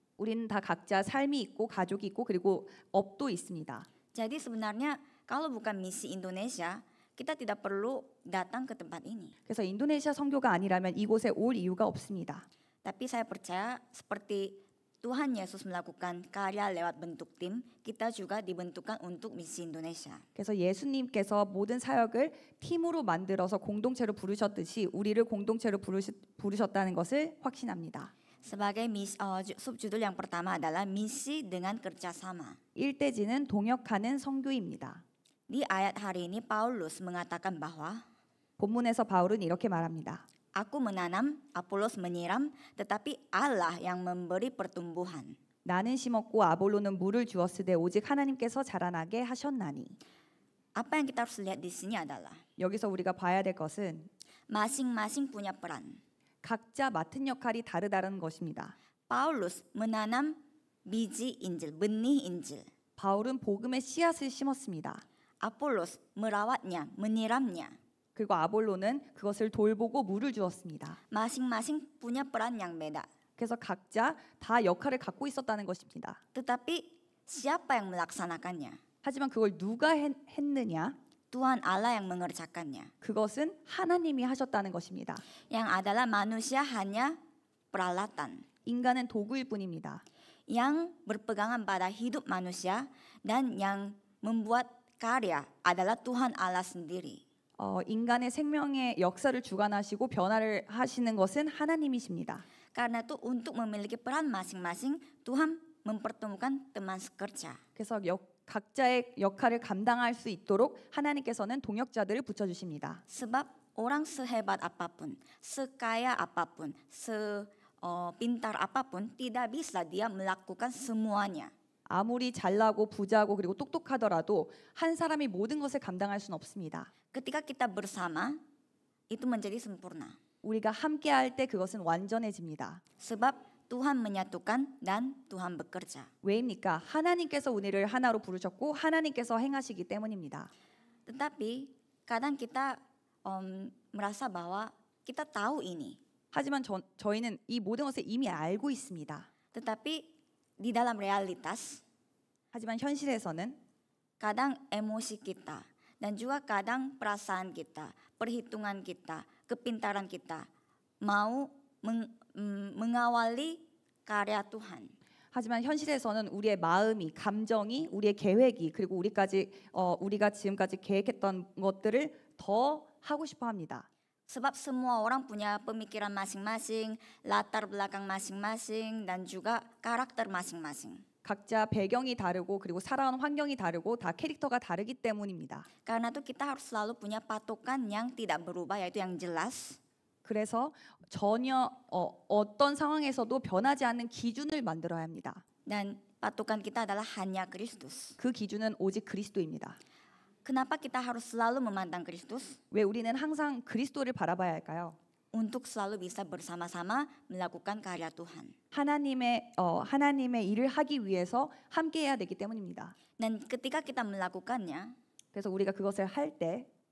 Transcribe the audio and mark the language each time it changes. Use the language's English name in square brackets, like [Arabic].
[Korean] 우리는 다 각자 삶이 있고 가족이 있고 그리고 업도 있습니다. [Indonesian] Jadi sebenarnya kalau bukan misi Indonesia, kita tidak perlu datang ke tempat ini. [Korean] 그래서 인도네시아 선교가 아니라면 이곳에 올 이유가 없습니다. [Indonesian] Tapi saya percaya seperti Tuhan Yesus melakukan karya lewat bentuk tim, kita juga dibentukkan untuk misi Indonesia. [Korean] 그래서 예수님께서 모든 사역을 팀으로 만들어서 공동체로 부르셨듯이 우리를 공동체로 부르셨다는 것을 확신합니다. [Indonesian] Sebagai subjudul yang pertama adalah misi dengan kerjasama. [Korean] 일대지는 동역하는 선교입니다. [Indonesian] Di ayat hari ini Paulus mengatakan bahwa [Korean] 본문에서 바울은 이렇게 말합니다. [Indonesian] Aku menanam, Apolos menyiram, tetapi Allah yang memberi pertumbuhan. [Korean] 나는 심었고 아볼로는 물을 주었으되 오직 하나님께서 자라나게 하셨나니. [Indonesian] Apa yang kita harus lihat di sini adalah [Korean] 여기서 우리가 봐야 될 것은 [Indonesian] masing-masing punya peran. [Korean] 각자 맡은 역할이 다르다는 것입니다. [Indonesian] Paulus menanam biji Injil, benih Injil. [Korean] 바울은 복음의 씨앗을 심었습니다. [Indonesian] Apolos merawatnya, menyiramnya. [Korean] 그리고 아볼로는 그것을 돌보고 물을 주었습니다. [Indonesian] Masing-masing punya peran yang beda. [Korean] 그래서 각자 다 역할을 갖고 있었다는 것입니다. [Indonesian] Tetapi siapa yang melaksanakannya? [Korean] 하지만 그걸 누가 했느냐? [Indonesian] Tuhan Allah yang mengerjakannya. [Korean] 그것은 하나님이 하셨다는 것입니다. [Indonesian] Yang adalah manusia hanya peralatan. [Korean] 인간은 도구일 뿐입니다. [Indonesian] Yang berpegangan pada hidup manusia dan yang membuat karya adalah Tuhan Allah sendiri. [Korean] 인간의 생명의 역사를 주관하시고 변화를 하시는 것은 하나님이십니다. [Indonesian] Karena itu untuk memiliki peran masing-masing, Tuhan mempertemukan teman sekerja. [Korean] 그래서 각자의 역할을 감당할 수 있도록 하나님께서는 동역자들을 붙여주십니다. [Indonesian] Sebab orang sehebat apapun, sekaya apapun, pintar apapun, tidak bisa dia melakukan semuanya. [Korean] 아무리 잘나고 부자고 그리고 똑똑하더라도 한 사람이 모든 것을 감당할 수는 없습니다. [Indonesian] Ketika kita bersama, itu menjadi sempurna. [Korean] 우리가 함께할 때 그것은 완전해집니다. [Indonesian] Sebab Tuhan menyatukan dan Tuhan bekerja. [Korean] 왜입니까? 하나님께서 우리를 하나로 부르셨고 하나님께서 행하시기 때문입니다. [Indonesian] Tetapi kadang kita merasa bahwa kita tahu ini. [Korean] 하지만 저희는 이 모든 것을 이미 알고 있습니다. [Indonesian] Tetapi di dalam realitas, [Korean] 하지만 현실에서는 [Indonesian] kadang emosi kita dan juga kadang perasaan kita, perhitungan kita, kepintaran kita mau mengawali karya Tuhan. [Korean] 하지만 현실에서는 우리의 마음이, 감정이, 우리의 계획이 그리고 우리가 지금까지 계획했던 것들을 더 하고 싶어 합니다. [Indonesian] Sebab semua orang punya pemikiran masing-masing, latar belakang masing-masing, dan juga karakter masing-masing. [Korean] 각자 배경이 다르고 그리고 살아온 환경이 다르고 다 캐릭터가 다르기 때문입니다. [Indonesian] Karena itu kita harus selalu punya patokan yang tidak berubah yaitu yang jelas. [Korean] 그래서 전혀 어떤 상황에서도 변하지 않는 기준을 만들어야 합니다. [Indonesian] Dan patokan kita adalah hanya Kristus. [Korean] 그 기준은 오직 그리스도입니다. [Indonesian] Kenapa kita harus selalu memandang Kristus? [Korean] 왜 우리는 항상 그리스도를 바라봐야 할까요? [Indonesian] Untuk selalu bisa bersama-sama melakukan karya Tuhan. [Korean] 하나님의 일을 하기 위해서 함께해야 되기 때문입니다. [Indonesian] Dan ketika kita melakukannya, [Korean] 그래서 우리가 그것을 할 때